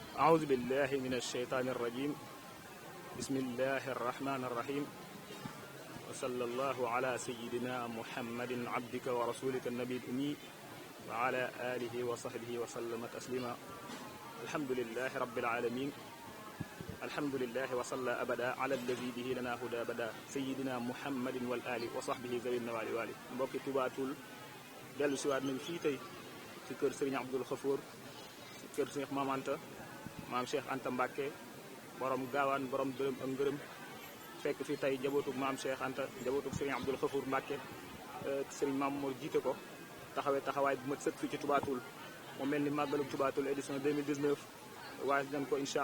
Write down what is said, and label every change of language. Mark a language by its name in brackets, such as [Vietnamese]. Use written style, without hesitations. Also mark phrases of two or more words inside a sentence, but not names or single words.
[Arabic] أعوذ بالله من الشيطان الرجيم بسم الله الرحمن الرحيم وصلى الله على سيدنا محمد عبدك ورسولك النبي الأمي وعلى آله وصحبه وسلم تسليما الحمد لله رب العالمين الحمد لله وصلى أبدا على الذي به لنا هدى بدا سيدنا محمد والآل وصحبه ذوي النوال والي mbokki Touba Toul [Wolof] dellu siwaat nañu fii tey ci kër Serigne Abdoul Khafour ci kër Cheikh Mame Anta maam Cheikh Anta Mbacke borom gaawaan borom dërëm ak ngërëm fekk fi tey jabootug maam Cheikh Anta jabootug Serigne Abdoul Khafour Mbacke Serigne Mame Mor jiite ko taxawee taxawaay bu mat sëkk fii ci Touba Toul mu mel ni màggalug Touba Toul édition 2019 waaye nañ ko incha